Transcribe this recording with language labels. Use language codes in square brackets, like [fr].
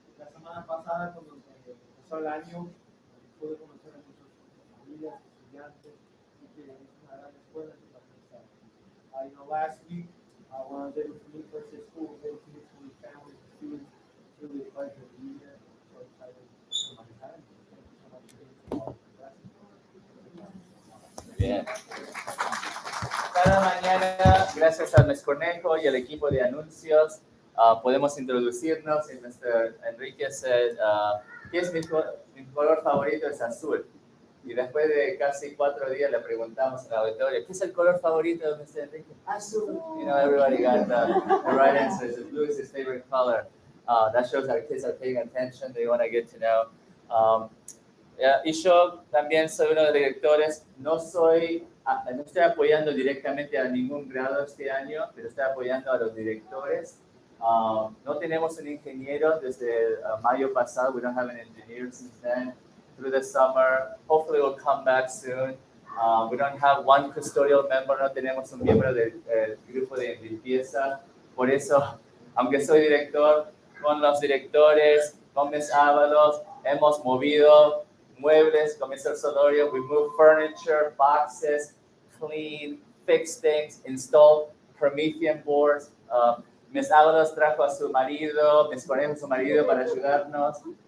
[es] La semana pasada, cuando empezó el año, pude conocer a muchas familias, estudiantes, y que es una gran escuela para empezar. [en] You know, last week, when I was able to meet first day school, was able to meet so many families and students. It's really a pleasure to be here. I'm so excited for my time. Thank you so much for being involved. [es] Bien. Cada mañana, gracias a Ms. Cornejo y al equipo de anuncios, podemos introducirnos. Y Mr. Enriquez, ¿qué es mi color favorito? Es azul. Y después de casi 4 días le preguntamos al auditorio, ¿qué es el color favorito de Mr. Enriquez? Azul. [en] You know, everybody got the right answer. Blue is his favorite color. That shows our kids are paying attention. They want to get to know. [es] Y yo también soy uno de los directores. No estoy apoyando directamente a ningún grado este año, pero estoy apoyando a los directores. No tenemos un ingeniero desde mayo pasado. [en] We don't have an engineer since then. Through the summer, hopefully we'll come back soon. We don't have one custodial member. [es] No tenemos un miembro del grupo de limpieza. Por eso, aunque soy director, con los directores, con Ms. Ábalos, hemos movido muebles con Mr. Solorio. [en] We move furniture, boxes, clean, fix things, install Promethean boards. [es] Ms. Ábalos trajo a su marido, Ms. Conejo a su marido para ayudarnos.